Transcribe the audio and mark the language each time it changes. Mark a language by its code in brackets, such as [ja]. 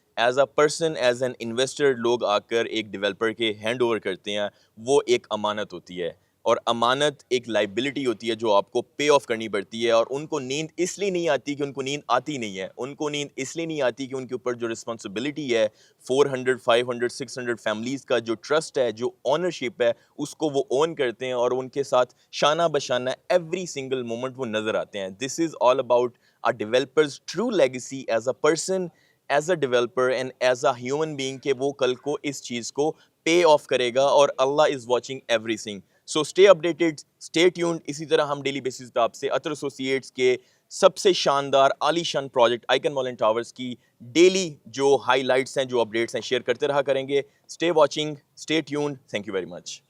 [en] as a person, as an investor [ur] لوگ آ کر ایک ڈیولپر کے ہینڈ اوور کرتے ہیں، وہ ایک امانت ہوتی ہے اور امانت ایک لائبلٹی ہوتی ہے جو آپ کو پے آف کرنی پڑتی ہے. اور ان کو نیند اس لیے نہیں آتی کہ ان کو نیند آتی نہیں ہے، ان کو نیند اس لیے نہیں آتی کہ ان کے اوپر جو رسپانسبلٹی ہے 400 500 600 فیملیز کا جو ٹرسٹ ہے، جو اونرشپ ہے، اس کو وہ اون کرتے ہیں اور ان کے ساتھ شانہ بشانہ [en] every single moment [ur] وہ نظر آتے ہیں. [en] this is all about a developer's true legacy as a person, as a developer and as a human being [ur] کہ وہ کل کو اس چیز کو [en] pay off [ur] کرے گا اور [en] اللہ is watching everything. So stay updated, stay tuned. [ur] اسی طرح ہم ڈیلی بیسس پہ آپ سے عطر ایسوسیٹس کے سب سے شاندار عالی شان project icon mall and towers کی ڈیلی جو ہائی لائٹس ہیں جو اپڈیٹس ہیں شیئر کرتے رہا کریں گے. [en] Stay watching, stay tuned. Thank you very much.